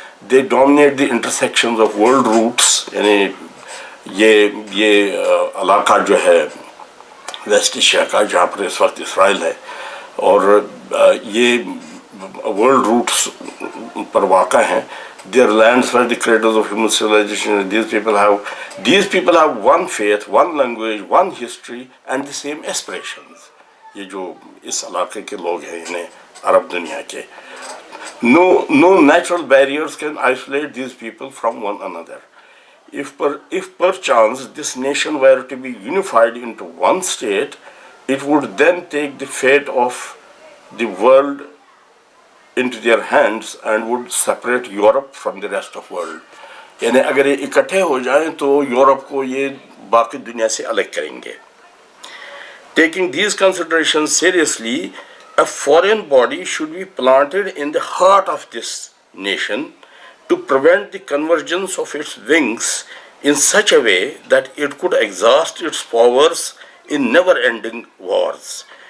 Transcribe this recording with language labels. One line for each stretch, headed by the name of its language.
English: They dominate the intersections of world routes.
Urdu: یعنی یہ علاقہ جو ہے ویسٹ ایشیا کا، جہاں پر اس وقت اسرائیل ہے، اور یہ ورلڈ روٹس پر واقع ہیں.
English: Their lands were the cradles of human civilization. These people have one faith, one language, one history, and the same aspirations.
Urdu: یہ جو اس علاقے کے لوگ ہیں، انہیں عرب دنیا کے،
English: no natural barriers can isolate these people from one another. If perchance this nation were to be unified into one state, it would then take the fate of the world into their hands and would separate Europe from the rest of world.
Urdu: یعنی اگر یہ اکٹھے ہو جائیں تو Europe کو یہ باقی دنیا سے الگ کریں گے.
English: Taking these considerations seriously, a foreign body should be planted in the heart of this nation to prevent the convergence of its wings in such a way that it could exhaust its powers in never-ending wars.